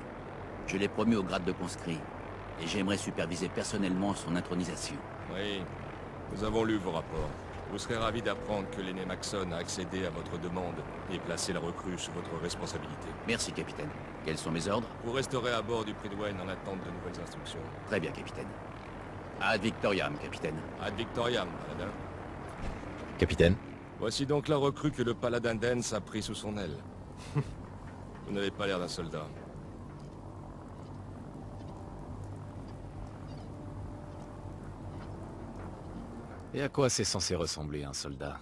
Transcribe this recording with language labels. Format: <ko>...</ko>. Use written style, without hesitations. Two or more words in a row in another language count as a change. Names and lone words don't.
<fr>Je l'ai promu au grade de conscrit. Et j'aimerais superviser personnellement son intronisation. Oui, nous avons lu vos rapports. Vous serez ravis d'apprendre que l'aîné Maxon a accédé à votre demande et placé la recrue sous votre responsabilité. Merci, capitaine. Quels sont mes ordres? Vous resterez à bord du Pridwen en attente de nouvelles instructions. Très bien, capitaine.</fr> <la>Ad Victoriam, capitaine. Ad Victoriam,</la> <fr>Paladin. Capitaine? Voici donc la recrue que le Paladin Dance a pris sous son aile. Vous n'avez pas l'air d'un soldat. Et à quoi c'est censé ressembler un soldat?</fr>